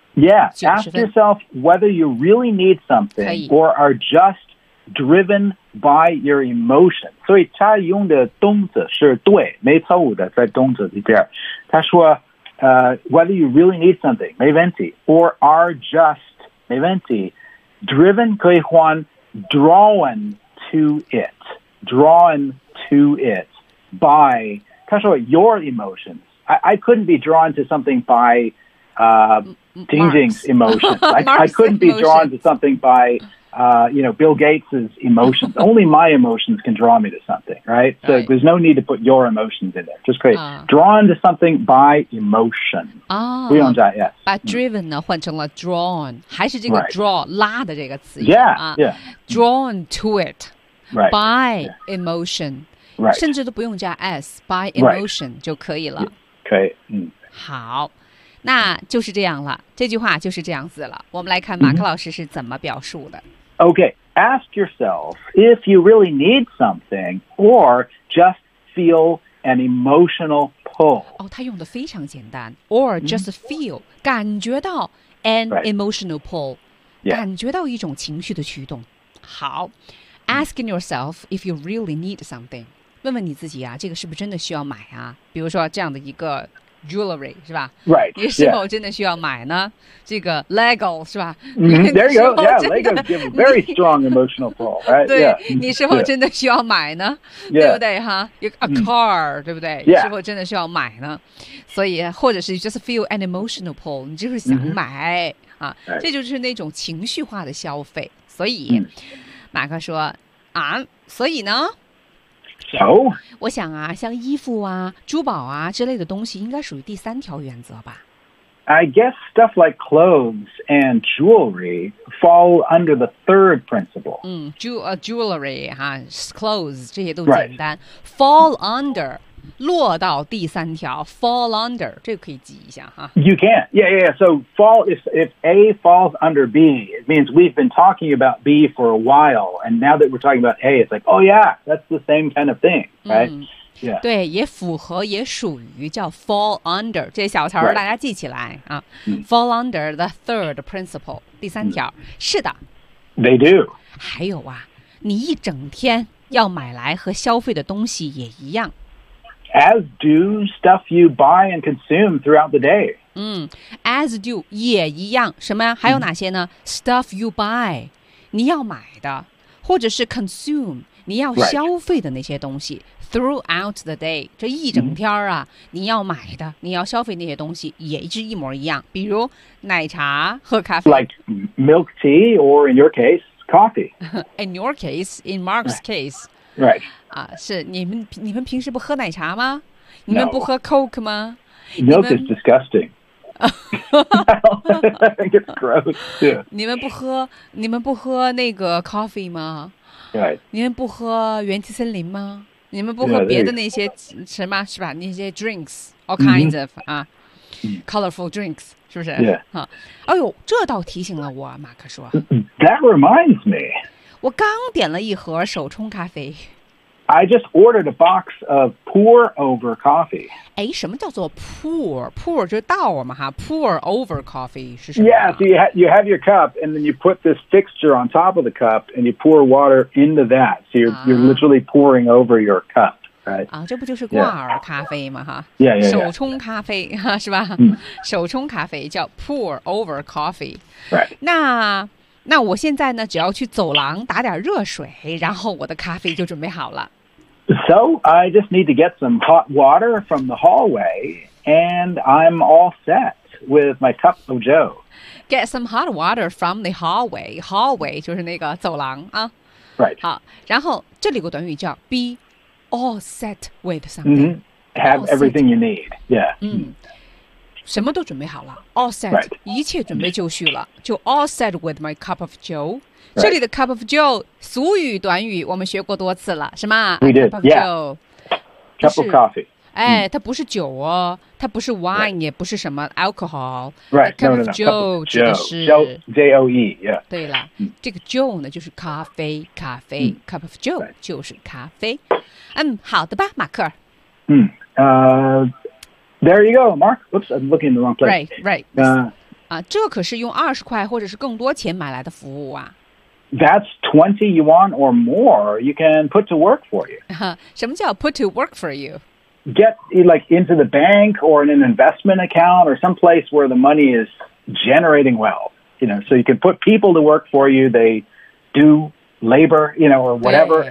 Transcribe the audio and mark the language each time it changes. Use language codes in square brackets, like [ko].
[en] Yeah, ask yourself whether you really need something or are just driven by your emotion. [zh] 所以他用的动词是对，没错误的，在动词里边。他说 [en] whether you really need something, [zh] 没问题 [en] or are just, [zh] 没问题 [en] driven [zh] 可以换 [en] drawn to it, drawn to it by, [zh] 他说 [en] your emotions. I couldn't be drawn to something by Ding-Ding's emotions. I couldn't be drawn to something by, you know, Bill Gates' emotions. Only my emotions can draw me to something, right? So right. there's no need to put your emotions in there. Just create drawn to something by emotion. Oh, [zh] 不用加 yes. 把 driven 呢换成了 drawn, 还是这个 draw,、 [en] right. [zh] 拉的这个词语、啊。 [en] Yeah, yeah. Drawn to it、 right. by emotion.、 Yeah. Right. [zh] 甚至都不用加 s, [en] by emotion、 right. [zh] 就可以了。可以。好。那就是这样了，这句话就是这样子了。我们来看马克老师是怎么表述的。 Mm-hmm. [en] Okay, ask yourself if you really need something or just feel an emotional pull. [zh] 哦，他用的非常简单 ， [en] or just feel、 [zh] mm-hmm. 感觉到 an、 [en] right. emotional pull，、 yeah. [zh] 感觉到一种情绪的驱动。好 ， [en] asking yourself if you really need something， [zh] 问问你自己啊，这个是不是真的需要买啊？比如说这样的一个。Jewelry 是吧 [en] ？Right， [zh] 你是否真的需要买呢？ [en] Yeah. [zh] 这个 Lego 是吧、 [en] mm-hmm. ？There you go. Yeah, Lego give a very strong emotional pull. Right? [zh] 对， [en] yeah. [zh] 你是否真的需要买呢？ [en] Yeah. [zh] 对不对哈 ？ [en] A car，、 [zh] mm-hmm. 对不对？ [en] Yeah. [zh] 你是否真的需要买呢？所以，或者是 [en] just feel an emotional pull， [zh] 你就是想买、 mm-hmm. 啊， [en] right. [zh] 这就是那种情绪化的消费。所以， mm-hmm. 马克说啊，所以呢？我想啊，像衣服啊、珠宝啊之类的东西，应该属于第三条原则吧。 [en] I guess stuff like clothes and jewelry fall under the third principle. [zh] 嗯 ，jewelry 哈、clothes 这些都简单。 [en] Right. [zh] Fall under 落到第三条 ，fall under 这个可以记一下哈。 [en] You can, yeah, yeah. So fall if A falls under B, it means we've been talking about B for a while, and now that we're talking about A, it's like, oh yeah, that's the same kind of thing, right?、嗯 Yeah. [zh] 对，也符合，也属于叫 fall under 这小词儿，大家记起来、 [en] right. 啊。Fall under the third principle， [zh] 第三条。是的 [en] ，They do。 [zh] 还有啊，你一整天要买来和消费的东西也一样。 [en] As do stuff you buy and consume throughout the day。 [zh] 嗯 ，as do 也一样，什么呀？还有哪些呢、？ [en] Stuff you buy， [zh] 你要买的，或者是 consume。你要消费的那些东西、 [en] right. throughout the day [zh] 这一整天啊、mm-hmm. 你要买的你要消费那些东西也是一模一样比如奶茶喝咖啡 [en] like milk tea or in your case coffee in your case in Mark's case right [zh] 啊，是你们平时不喝奶茶吗你们不喝 coke 吗、 [en] no. milk is disgusting I think it's gross too [zh] 你们不喝那个 coffee 吗 [en] Right. [zh] 你们不喝元气森林吗？你们不喝别的那些什么？ [en] Yeah, there you go. [zh] 是吧？那些 [en] drinks, all kinds、 mm-hmm. of 啊、colorful drinks, [zh] 是不是？ [en] Yeah. [zh] 啊，哎呦，这倒提醒了我，马克说。 [en] That reminds me. [zh] 我刚点了一盒手冲咖啡。 [en] I just ordered a box of pour over coffee. [zh] 哎，什么叫做 pour? Pour 就是倒嘛哈。 [en] Pour over coffee [zh] 是什么 [en] ？Yeah, so you have your cup, and then you put this fixture on top of the cup, and you pour water into that. So you're literally pouring over your cup, right? [zh] 啊，这不就是挂耳咖啡嘛哈 [en] ？Yeah. [zh] 手冲咖啡哈是吧？手冲咖啡叫 pour over coffee. [en] Right. [zh] 那我现在呢，只要去走廊打点热水，然后我的咖啡就准备好了。 [en] So I just need to get some hot water from the hallway and I'm all set with my cup of Joe. Get some hot water from the hallway. Hallway [zh] 就是那个走廊啊。 [en] Right. [zh] 好，然后这里有个短语叫 [en] be all set with something.、 Mm-hmm. Have everything you need. Yeah. [zh] 嗯、mm.。什么都准备好了 all set、 [en] right. [zh] 一切准备就绪了就 [en] all set with my cup of joe、 right. [zh] 这里的 [en] cup of joe [zh] 俗语短语我们学过多次了是吗 [en] we did cup of、 yeah. joe cup of coffee [zh] 哎、它不是酒哦它不是 wine、 [en] right. [zh] 也不是什么 alcohol [en] right cup, no, no, of no, no. cup of joe [zh] 指的是 [en] joe、yeah. [zh] 对了、这个 joe 呢就是咖啡咖啡、cup of joe、 [en] right. [zh] 就是咖啡嗯，好的吧马克 [en] 嗯There you go, Mark. Oops, I'm looking in the wrong place. Right, right. [zh] 这可是用二十块或者是更多钱买来的服务啊。 [en] That's 20 yuan or more you can put to work for you. [zh] 什么叫 [en] put to work for you? Get like, into the bank or in an investment account or someplace where the money is generating wealth. You know, so you can put people to work for you. They do labor, you know, or whatever.